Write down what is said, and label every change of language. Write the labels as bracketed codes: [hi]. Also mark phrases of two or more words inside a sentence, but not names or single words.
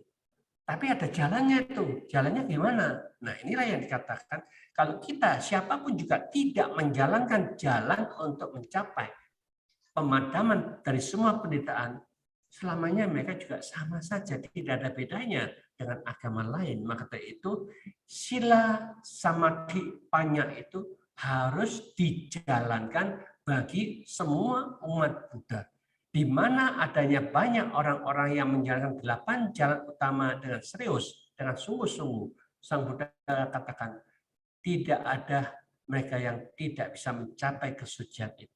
[id] Tapi ada jalannya itu. Jalannya gimana? Nah, inilah yang dikatakan, kalau kita siapapun juga tidak menjalankan jalan untuk mencapai pemadaman dari semua penderitaan, selamanya mereka juga sama saja, tidak ada bedanya dengan agama lain. Maka dari itu [pi] sila samadhi panya [id] itu harus dijalankan bagi semua umat Buddha. Di mana adanya banyak orang-orang yang menjalankan 8 jalan utama dengan serius, dengan sungguh-sungguh, Sang Buddha katakan tidak ada mereka yang tidak bisa mencapai kesucian itu.